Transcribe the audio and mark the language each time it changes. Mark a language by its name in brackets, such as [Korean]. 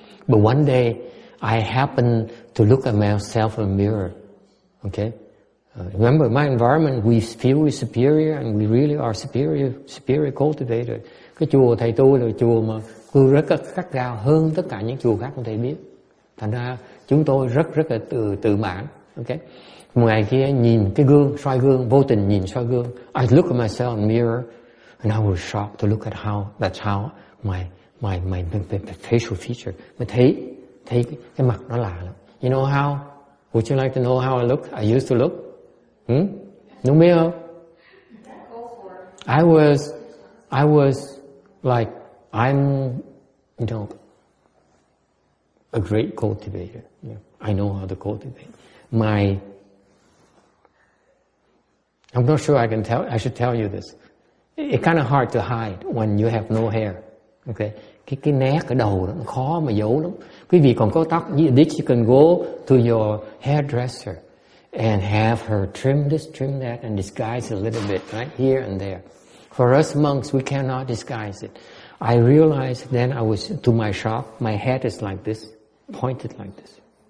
[English] But one day I happened to look at myself in a mirror. Okay. Remember, my environment, we feel we're superior, and we really are superior cultivator. [Vietnamese] Cái chùa thầy tu là chùa mà cư rất gắt gao hơn tất cả những chùa khác không thể biết. Thành ra chúng tôi rất là tự mãn. Okay. Một ngày kia nhìn cái gương, soi gương, vô tình nhìn soi gương. [English] I look at myself in the mirror, and I was shocked to look at that's how my facial feature. [Vietnamese] Mà thấy cái mặt nó lạ lắm. [English] You know how? Would you like to know how I look? I used to look. [Vietnamese] Đúng biết không? [English] I was like, I'm, a great cultivator. Yeah. I know how to cultivate. I'm not sure I should tell you this. It's kind of hard to hide when you have no hair. Okay. [Vietnamese] Cái nét ở đầu đó, nó khó mà giấu lắm. Quý vị còn có tóc, [English] this you can go to your hairdresser and have her trim this, trim that, and disguise a little bit, right, here and there. For us monks, we cannot disguise it. I realized then I was to my shop, my head is like this, pointed like this.